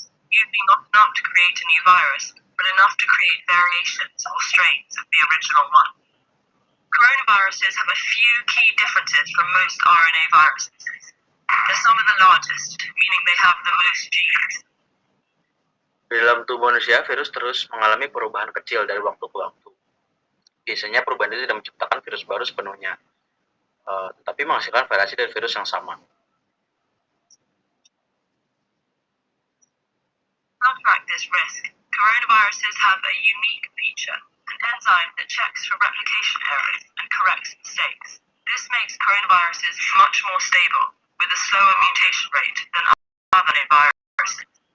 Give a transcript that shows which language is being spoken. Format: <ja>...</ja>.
<en>Usually not enough to create a new virus, but enough to create variations or strains of the original one. Coronaviruses have a few key differences from most RNA viruses. They're some of the largest, meaning they have the most genes.</en> <id>Di dalam tubuh manusia, virus terus mengalami perubahan kecil dari waktu ke waktu. Biasanya perubahan itu tidak menciptakan virus baru sepenuhnya, tetapi menghasilkan variasi dari virus yang sama.</id> <en>To counteract this risk, coronaviruses have a unique feature, an enzyme that checks for replication errors and corrects mistakes. This makes coronaviruses much more stable, with a slower mutation rate than other viruses.</en>